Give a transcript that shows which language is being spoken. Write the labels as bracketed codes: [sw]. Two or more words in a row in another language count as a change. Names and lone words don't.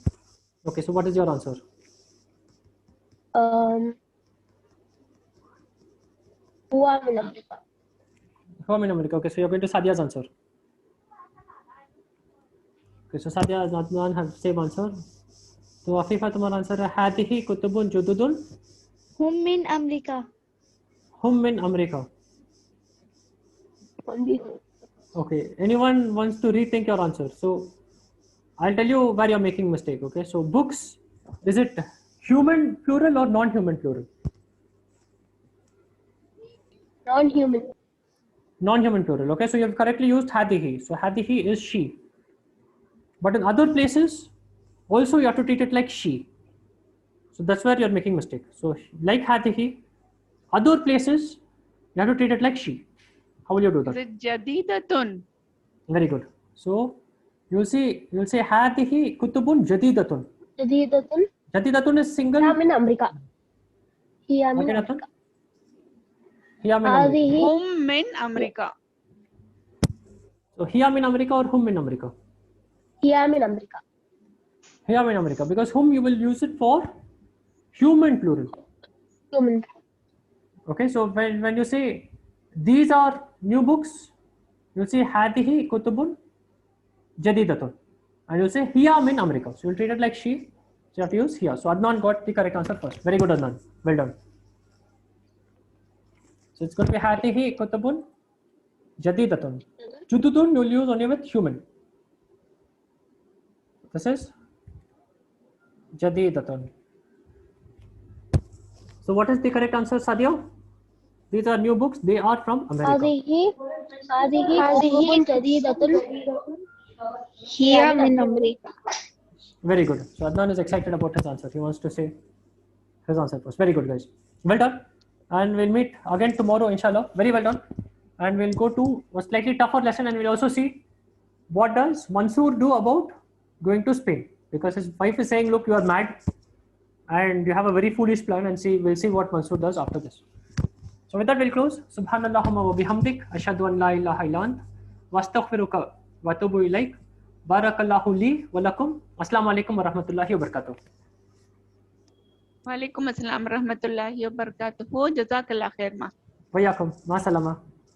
[en] Okay, so what is your answer? [ar] هو من أمريكا. هم من أمريكا. [en] Okay, so you're going to Sadia's answer. Okay, so Sadia, Adnan have same answer. So Afifa, [hi] तुम्हारा आंसर है [ar] هذه كتب جدد هم من أمريكا هم من أمريكا. [en] Only Okay, anyone wants to rethink your answer? So I'll tell you where you're making mistake. Okay, so books, is it human plural or non-human plural? non-human. Non-human plural. Okay, so you have correctly used hadihi. So hadihi is she. But in other places, also you have to treat it like she. So that's where you're making mistake. So like hadihi, other places you have to treat it like she. How will you do Is that? it jadidatun? Very good. So you'll say [ar] هذه كتب جديدة. [en] Jadidatun. Jadidatun is single. [ar] هي من أمريكا. هي من [en] Okay, Nathan? [ar] America. هي من أمريكا. Hadihi هم من أمريكا. [en] So [ar] هي من أمريكا [en] or [ar] هم من أمريكا? هي من أمريكا. هي من أمريكا, [en] because whom you will use it for human plural. Human. Okay, so when you say these are new books, you'll say [ar] هذه كتب جديدة, [en] and you'll say [ar] هي من أمريكا. [en] So you'll treat it like she. So you have to use hiya. So Adnan got the correct answer first. Very good, Adnan. Well done. So it's going to be [ar] هذه كتب جديدة. [en] Jududun you'll use only with human. This is jadidatun. So what is the correct answer, Sadia? These are new books. They are from America. [ar] هذه كتب جديدة. هي من أمريكا [en] Very good. So Adnan is excited about his answer. He wants to say his answer first. Very good, guys. Well done. And we'll meet again tomorrow, inshallah. Very well done. And we'll go to a slightly tougher lesson, and we'll also see what does Mansoor do about going to Spain, because his wife is saying, look, you are mad and you have a very foolish plan, and we'll see what Mansoor does after this. So with that, we'll close. [ar] سبحانك اللهم وبحمدك أشهد أن لا إله إلا أنت أستغفرك وأتوب إليك. بارك الله لي ولكم. السلام عليكم ورحمة الله وبركاته. وعليكم السلام رحمة الله وبركاته. جزاك الله خير ما. وإياكم. مع السلامة.